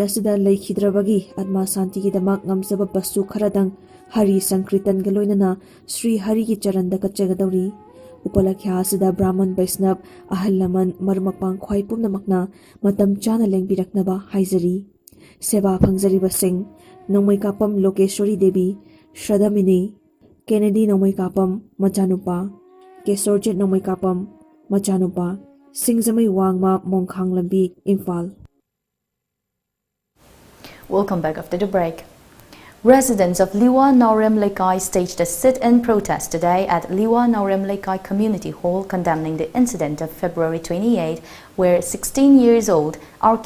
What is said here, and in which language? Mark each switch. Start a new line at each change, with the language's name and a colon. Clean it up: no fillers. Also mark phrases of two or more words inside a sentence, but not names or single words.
Manipuri: asida laikhidrabagi atma santi gi damak ngamsaba basu kharadang Hari Sankritan galoinana Sri Hari gi charanda kachagadauri Upalakhya asida Brahman Vaishnav Ahallaman Marumapang Khwai Pumnamakna Matam Chana Lengbiraknaba Haizari Seva Phangjariba Singh Nomai Kapam Lokeshwari Devi Shraddha Mini Kennedy Nomai Kapam Machanupa Kesorjit Nomai Kapam Machanupa Singjamai Wangma Mongkhang Lambi Imphal.
English: Welcome back after the break. Residents of Liwa Naurem Lekai staged a sit-in protest today at Liwa Naurem Lekai Community Hall condemning the incident of February 28, where 16 years old R.K.